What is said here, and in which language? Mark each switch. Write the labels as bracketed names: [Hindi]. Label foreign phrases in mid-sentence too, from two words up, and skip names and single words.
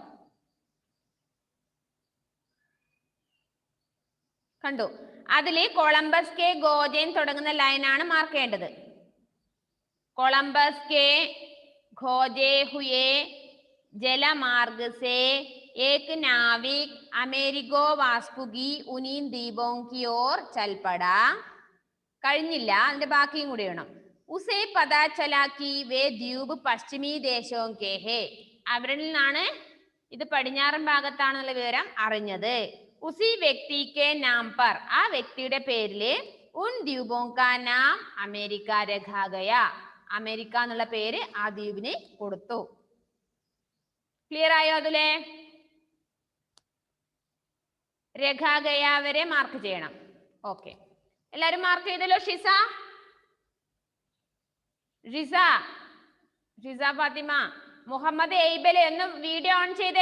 [Malayalam] കണ്ടു. അതില് [Hindi] कोलंबस के गोजन [Malayalam] തുടങ്ങുന്ന ലൈനാണ് മാർക്ക് ചെയ്യേണ്ടത്. [Hindi] कोलंबस के खोजे हुए जलमार्ग से एक नाविक अमेरिगो वास्कुगी उनीन दीपों की ओर चल पड़ा. [Malayalam] കഴിഞ്ഞില്ല, അതിന്റെ ബാക്കിയും കൂടി വേണം. [Hindi] उसे पता चला कि वे द्वीप पश्चिमी देशों के हैं. [Malayalam] അവരിൽ നിന്നാണ് ഇത് പടിഞ്ഞാറൻ ഭാഗത്താണെന്നുള്ള വിവരം അറിഞ്ഞത്. [Hindi] उसी व्यक्ति के नाम पर, [Malayalam] ആ വ്യക്തിയുടെ പേരില് [Hindi] उन द्वीपों का नाम अमेरिका रखा गया, [Malayalam] അമേരിക്ക എന്നുള്ള പേര് ആ ദ്വീപിന് കൊടുത്തു. ക്ലിയർ ആയോ? അതിലെ [Hindi] रखा गया [Malayalam] വരെ മാർക്ക് ചെയ്യണം. ഓക്കെ, എല്ലാരും മാർക്ക് ചെയ്തല്ലോ. ഷിസ ഫാത്തിമ, മുഹമ്മദ് എയ്ബല് ഒന്ന് വീഡിയോ ഓൺ ചെയ്തേ.